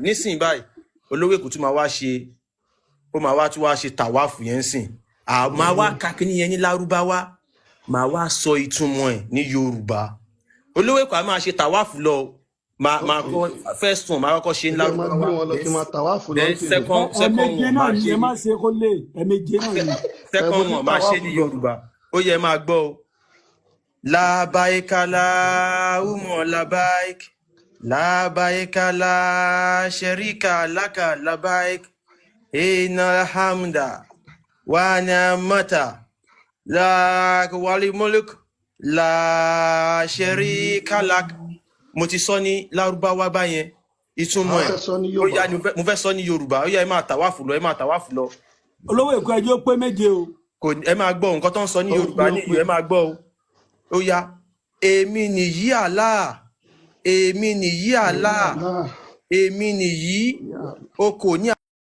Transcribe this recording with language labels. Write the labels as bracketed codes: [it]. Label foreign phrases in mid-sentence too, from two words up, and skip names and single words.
[yo] Nísìnyí báyìí olówó Èkó tún máa wá ṣe tàwáfù yẹn sìn. Máa wá kakíní yẹn ní lárúbáwá, máa wá sọ ìtumọ̀ ẹ̀ ní Yorùbá. Olówó Èkó á máa ṣe tàwáfù lọ. Máa kọ́ [en] first one [yo] máa kọ́kọ́ ṣe ní lárúbáwá. [en] Then second [yo] ẹ̀mẹjẹ one náà máa ni ṣe ẹ má ṣe kó lè ẹ̀mẹjẹ náà ni. [en] second one máa ṣe ní Yorùbá. [yo] Ó yẹ máa gbọ́ o. [ar] لبيك اللهم لبيك، لبيك لا شريك لك لبيك، إن الحمد والنعمة لك والملك لا شريك لك. [yo] Mo ti sọ ní lárúbáwá báyẹn ìtumọ̀ ẹ̀. Ó yá mo fẹ́ sọ ní Yorùbá. Ó yá ẹ máa tàwáfù lọ. Olówó Èkó ẹjọ́ pé méje o. Ẹ máa gbọ́ nǹkan tó ń sọ ní Yorùbá ní ìlú ẹ máa gbọ́ o. Ó yá èmi nìyí Allah, èmi nìyí Allah, èmi nìyí o kò ní